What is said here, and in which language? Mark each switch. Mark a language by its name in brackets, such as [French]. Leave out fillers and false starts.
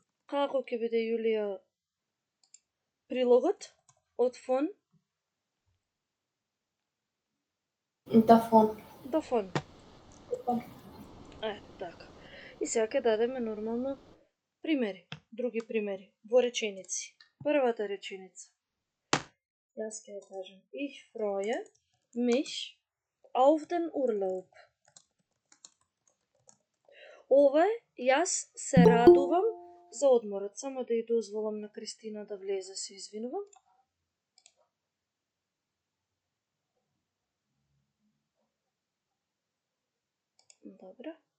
[Macedonian] Како ќе биде, Јулија, прилогот од фон? [German] Davon. Davon. [Macedonian] Така. И сега ќе дадеме нормално примери, други примери во реченици. Првата реченица. Јас ќе ја кажам. [German] Ich freue mich auf den Urlaub. [Macedonian] Ова е, јас се радувам за одморот. Само да ја дозволам на Кристина да влезе, се извинувам. Добро.